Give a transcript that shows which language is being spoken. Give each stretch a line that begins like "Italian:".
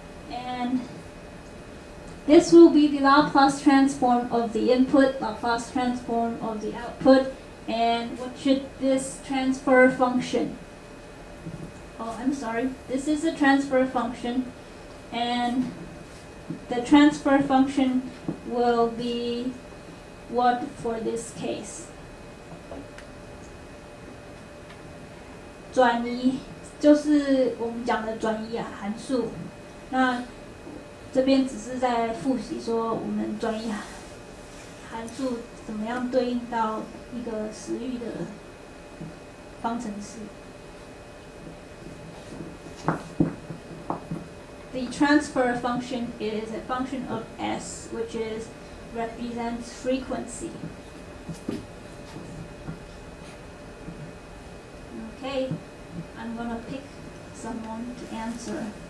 English: And this will be the Laplace transform of the input, Laplace transform of the output, and what should this transfer function? Oh, I'm sorry. This is a transfer function, and the transfer function will be what for this case?
Chinese: 转移就是我们讲的转移函数。那这边只是在复习说我们转移函数怎么样对应到一个时域的方程式。
English: The transfer function is a function of S, which represents frequency. Okay, I'm gonna pick someone to answer.